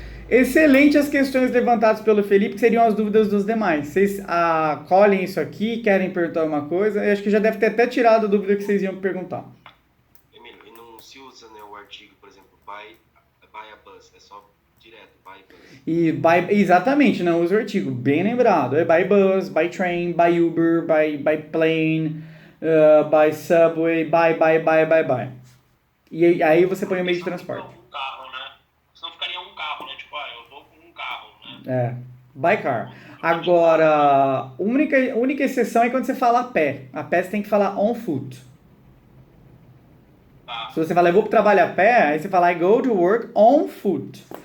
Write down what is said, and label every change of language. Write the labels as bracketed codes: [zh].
[pt] Excelente as questões levantadas pelo Felipe, que seriam as dúvidas dos demais. Vocês colhem isso aqui, querem perguntar alguma coisa? Eu acho que já deve ter até tirado a dúvida que vocês iam perguntar. Emílio, e não se usa, né, o artigo, por exemplo, [en] by a bus, [pt] é só direto, [en] by bus. [pt] Exatamente, não usa o artigo, bem lembrado. [en] É by bus, by train, by Uber, by plane, by subway, by. [pt] E aí você põe o meio de transporte. Um carro, né? Senão ficaria um carro, né? Tipo, eu vou com um carro, né? [en] By car. [pt] Agora, a única exceção é quando você fala a pé. A pé você tem que falar [en] on foot. [pt] Tá. Se você fala, eu vou pro trabalho a pé, aí você fala, [en] I go to work on foot.